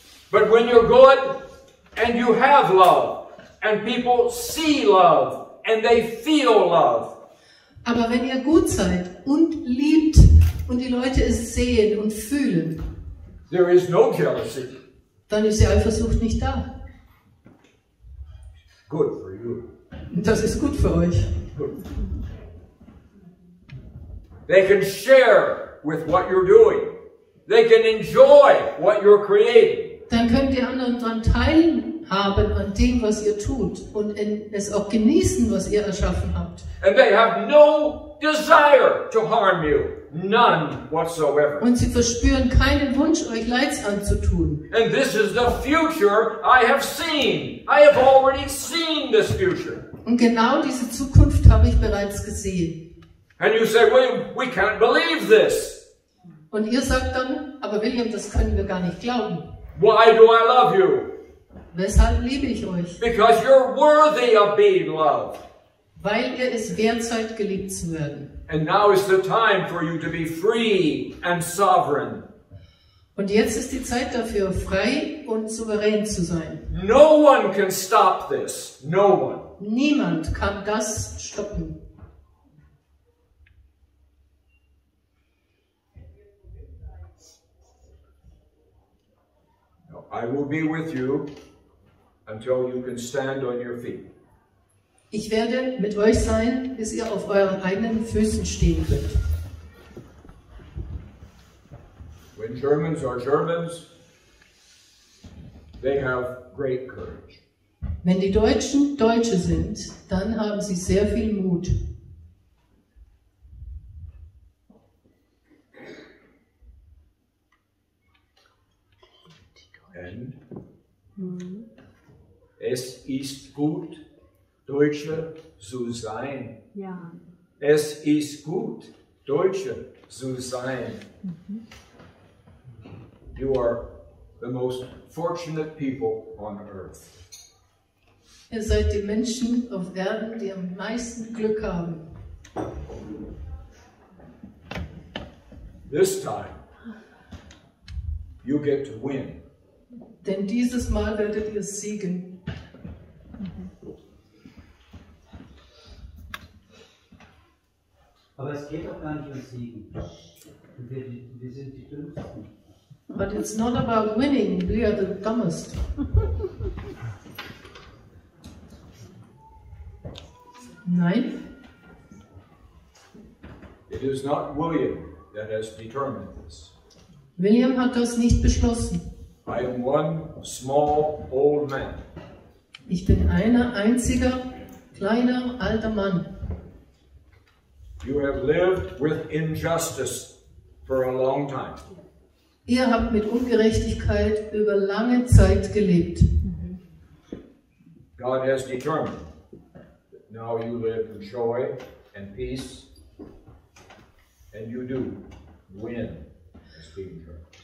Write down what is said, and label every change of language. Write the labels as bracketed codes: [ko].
[en] But when you're good and you have love and people see love and they feel love, [de] Aber wenn ihr gut seid und liebt und die Leute es sehen und fühlen, [en] there is no jealousy. [de] dann ist die Eifersucht nicht da. [en] Good for you. [de] Und das ist gut für euch. [en] They can share with what you're doing. They can enjoy what you're creating. [de] Dann könnt ihr anderen daran teilhaben an dem, was ihr tut und es auch genießen, was ihr erschaffen habt. [en] And they have no desire to harm you. None whatsoever. [de] Und sie verspüren keinen Wunsch, euch Leids anzutun. [en] And this is the future I have seen. I have already seen this future. [de] Und genau diese Zukunft habe ich bereits gesehen. [en] And you say, William, we can't believe this. [de] Und ihr sagt dann, aber William, das können wir gar nicht glauben. [en] Why do I love you? [de] Weshalb liebe ich euch? [en] Because you're worthy of being loved. [de] Weil ihr es wert seid, geliebt zu werden. [en] And now is the time for you to be free and sovereign. [de] Und jetzt ist die Zeit dafür, frei und souverän zu sein. [en] No one can stop this. No one. [de] Niemand kann das stoppen. [en] I will be with you until you can stand on your feet. [de] Ich werde mit euch sein, bis ihr auf euren eigenen Füßen stehen könnt. [en] When Germans are Germans, they have great courage. [de] Wenn die Deutschen Deutsche sind, dann haben sie sehr viel Mut. Es ist gut, Deutsche zu sein. Ja. Es ist gut, Deutsche zu sein. [en] You are the most fortunate people on earth. [de] Ihr seid die Menschen auf Erden, die am meisten Glück haben. [en] This time, you get to win. [de] Denn dieses Mal werdet ihr siegen. Aber es geht doch gar nicht um Siegen. Wir sind die Dümmsten. [en] But it's not about winning, we are the dumbest. [de] Nein, [en] It is not William that has determined this. [de] William hat das nicht beschlossen. [en] I am one small old man. [de] Ich bin ein einziger, kleiner, alter Mann. [en] You have lived with injustice for a long time. [de] Ihr habt mit Ungerechtigkeit über lange Zeit gelebt. [en] God has determined that now you live in joy and peace, and you do win as being church.